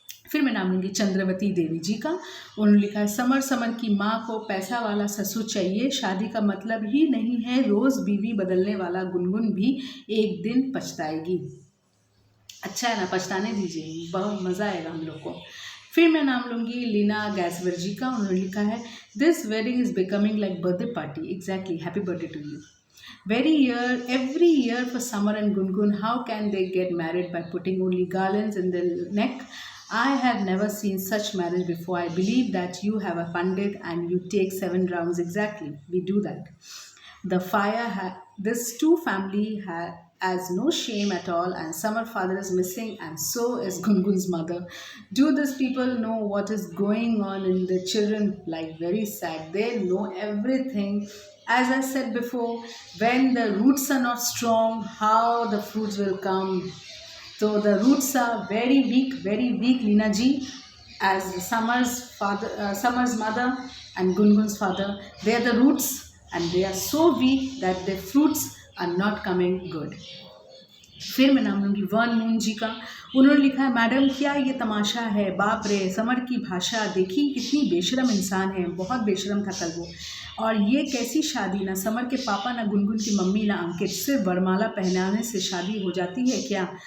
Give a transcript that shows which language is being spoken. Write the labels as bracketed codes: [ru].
[hi] फिर मैं नाम लूँगी चंद्रवती देवी जी का। उन्होंने लिखा है समर की माँ को पैसा वाला ससुर चाहिए, शादी का मतलब ही नहीं है रोज़ बीवी बदलने वाला। गुनगुन भी एक दिन पछताएगी। अच्छा है ना, पछताने दीजिए, बहुत मज़ा आएगा हम लोग को। फिर मैं नाम लूँगी लीना गैसवर जी का। उन्होंने लिखा है [en] This wedding is becoming like birthday party. Exactly, happy birthday to you. Every year for Summer and Gungun, how can they get married by putting only garlands in their neck? I have never seen such marriage before. I believe that you have a pandit and you take 7 rounds. Exactly, we do that. The this two family has no shame at all, and Summer father is missing, and so is Gungun's mother. Do these people know what is going on in the children? Like very sad. They know everything. As I said before, when the roots are not strong, how the fruits will come? So the roots are very weak, Leena ji. As Summer's mother and Gungun's father, they are the roots, and they are so weak that the fruits are not coming good. [hi] फिर मैं नाम लूँगी one moon जी का। उन्होंने लिखा है madam क्या ये तमाशा है, बाप रे समर की भाषा देखी, कितनी बेशरम इंसान है, बहुत बेशरम था कल वो। और ये कैसी शादी, ना समर के पापा, ना गुनगुन की मम्मी, ना अंकित, सिर्फ वरमाला पहनाने से शादी हो जाती है क्या।